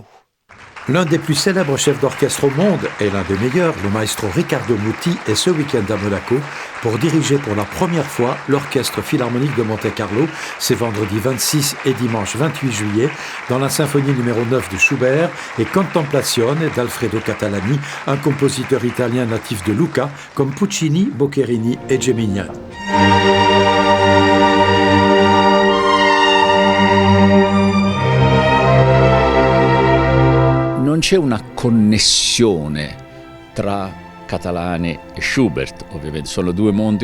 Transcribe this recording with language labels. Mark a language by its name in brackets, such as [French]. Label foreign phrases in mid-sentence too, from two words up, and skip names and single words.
[French] L'un des plus célèbres chefs d'orchestre au monde et l'un des meilleurs, le maestro Riccardo Muti, est ce week-end à Monaco pour diriger pour la première fois l'Orchestre Philharmonique de Monte-Carlo. C'est vendredi 26 et dimanche 28 juillet dans la symphonie numéro 9 de Schubert et Contemplazione d'Alfredo Catalani, un compositeur italien natif de Lucca comme Puccini, Boccherini et Geminiani. [Italian] Non c'è una connessione tra Catalani e Schubert, ovviamente sono 2 mondi